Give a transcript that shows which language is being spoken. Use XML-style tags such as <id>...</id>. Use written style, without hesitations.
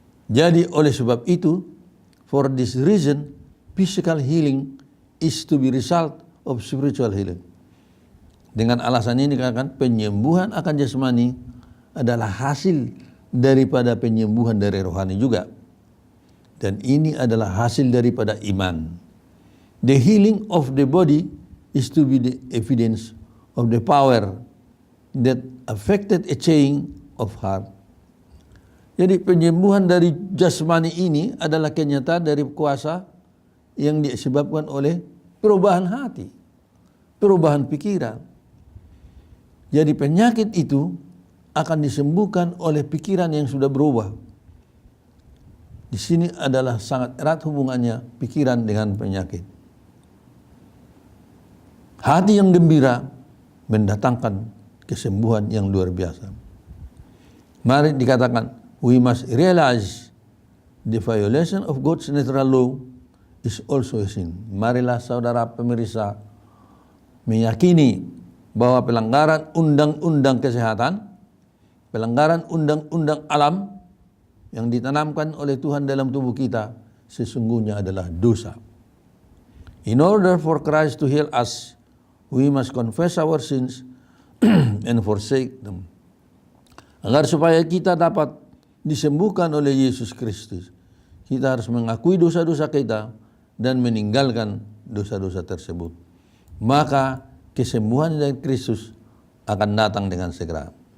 <id>Jadi oleh sebab itu,</id> <en>for this reason, physical healing is to be result of spiritual healing.</en> <id>Dengan alasan ini dikatakan penyembuhan akan jasmani adalah hasil daripada penyembuhan dari rohani juga. Dan ini adalah hasil daripada iman.</id> <en>The healing of the body is to be the evidence of the power that affected a change of heart.</en> <id>Jadi penyembuhan dari jasmani ini adalah kenyataan dari kuasa yang disebabkan oleh perubahan hati, perubahan pikiran. Jadi penyakit itu akan disembuhkan oleh pikiran yang sudah berubah. Di sini adalah sangat erat hubungannya pikiran dengan penyakit. Hati yang gembira mendatangkan kesembuhan yang luar biasa. Mari dikatakan,</id> <en>we must realize the violation of God's natural law is also a sin.</en> <id>Marilah saudara pemirsa meyakini bahwa pelanggaran undang-undang kesehatan, pelanggaran undang-undang alam yang ditanamkan oleh Tuhan dalam tubuh kita sesungguhnya adalah dosa.</id> <en>In order for Christ to heal us, we must confess our sins and forsake them.</en> <id>Agar supaya kita dapat disembuhkan oleh Yesus Kristus, kita harus mengakui dosa-dosa kita dan meninggalkan dosa-dosa tersebut. Maka kesembuhan dari Kristus akan datang dengan segera.</id>